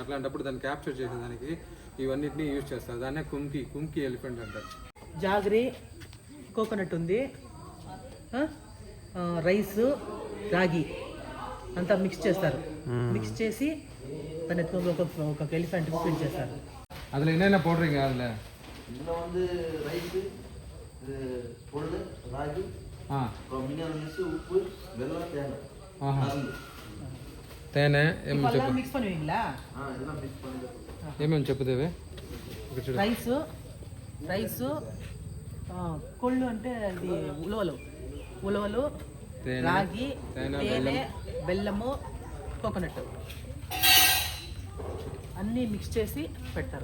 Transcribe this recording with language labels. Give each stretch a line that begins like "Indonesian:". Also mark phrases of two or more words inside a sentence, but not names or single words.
Telugu: అట్లాంటప్పుడు దాన్ని క్యాప్చర్ చేసేదానికి ఇవన్నిటిని యూజ్ చేస్తారు. దాన్నే కుంకి ఎలిఫెంట్ అంటారు. జాగరి, కోకోనట్ ఉంది, రైస్, రాగి అంతా మిక్స్ చేస్తారు. మిక్స్ చేసి దాన్ని ఒక
English: elephant feed
Telugu: చేస్తారు.
Tamil: அதில் என்னென்ன போடுறீங்க? அதில் இதில் வந்து ரைஸு, பொருள், ராகி, மினரல்ஸ், உப்பு, வெல்லம், தேங்காய்,
Telugu: తేనె ఏమేమి చెప్పు.
Tamil: మిక్స్ பண்ணுவீங்களா? இதெல்லாம் மிக்ஸ் பண்ணி
Telugu: ఏమేమి చెప్పుదేవి? రైసు, కొళ్ళు అంటే అది ఉలవలు, రాగి, తేనె, బెల్లము, కోకోనట్ అన్నీ మిక్స్ చేసి పెడతారు.